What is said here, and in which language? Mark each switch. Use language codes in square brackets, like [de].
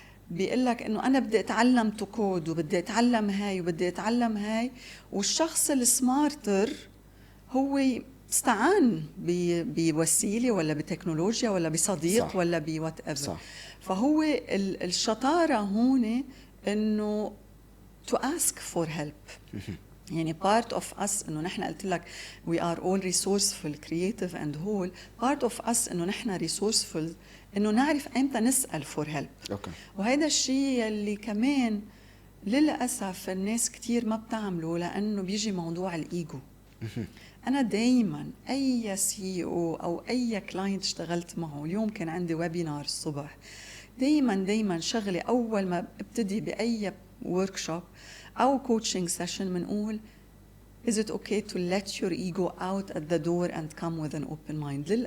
[ar] بيقول لك انه انا بدي اتعلم تكود وبدي اتعلم هاي وبدي اتعلم هاي، والشخص السمارتر هو استعان بوسيله ولا بتكنولوجيا ولا بصديق صح. ولا بوات ايفر. صح. فهو الشطاره هون انه [en] to ask for help. [ar] يعني [en] part of us [ar] انه نحن قلت لك [en] we are all resourceful creative and whole. part of us [ar] انه نحن resourceful انه نعرف امتى نسال [en] for help. [ar] اوكي. وهذا الشيء اللي كمان للاسف الناس كتير ما بتعمله لانه بيجي موضوع الايجو. انا دايما اي سي او اي كلاينت اشتغلت معه، اليوم كان عندي ويبينار الصبح، دايما شغلي اول ما ابتدي باي workshop أو [en] coaching session [ar] بنقول [en] is it okay to let your ego out at the door and come with an open mind.